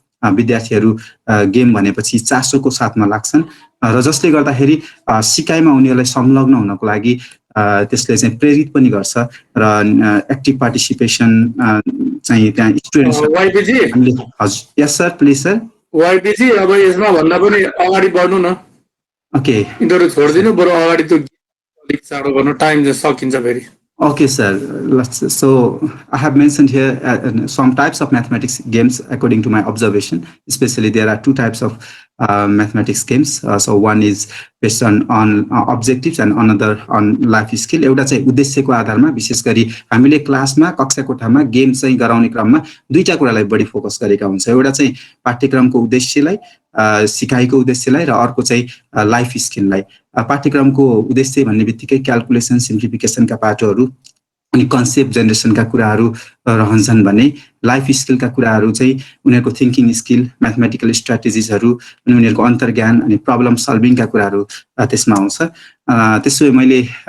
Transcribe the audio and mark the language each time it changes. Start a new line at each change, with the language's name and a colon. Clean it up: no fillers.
Nepali: विद्यार्थीहरू गेम भनेपछि चासोको साथमा लाग्छन् र जसले गर्दाखेरि सिकाइमा उनीहरूलाई संलग्न हुनको लागि त्यसले चाहिँ प्रेरित पनि गर्छ र एक्टिभ पार्टिसिपेसन चाहिँ त्यहाँ स्टुडेन्ट्स।
English: हजुर, yes sir, please sir.
Nepali: वाइपीजी अब यसमा भन्दा पनि अगाडि बढ्नु न।
English: Okay.
Nepali: यिनीहरू छोडिदिनु बरु अगाडि त्यो अलिक चाँडो गर्नु टाइम चाहिँ सकिन्छ फेरि
English: Okay, sir. So I have mentioned here some types of mathematics games according to my observation. Especially there are two types of mathematics games. So one is based on objectives and another on life skill.
Nepali: एउटा चाहिँ उद्देश्यको आधारमा विशेष गरी हामीले क्लासमा कक्षा कोठामा गेम चाहिँ गराउने क्रममा दुईटा कुरालाई बढी फोकस गरेका हुन्छ एउटा चाहिँ पाठ्यक्रमको उद्देश्यलाई सिकाइको उद्देश्यलाई र अर्को चाहिँ लाइफ स्किललाई पाठ्यक्रमको उद्देश्य भन्ने बित्तिकै क्याल्कुलेसन सिम्प्लिफिकेसनका पाठहरू अनि कन्सेप्ट जेनेरेसनका कुराहरू रहन्छन् भने लाइफ स्किलका कुराहरू चाहिँ उनीहरूको थिङ्किङ स्किल म्याथमेटिकल स्ट्राटेजिजहरू अनि उनीहरूको अन्तर्ज्ञान अनि प्रब्लम सल्भिङका कुराहरू त्यसमा आउँछ त्यसो मैले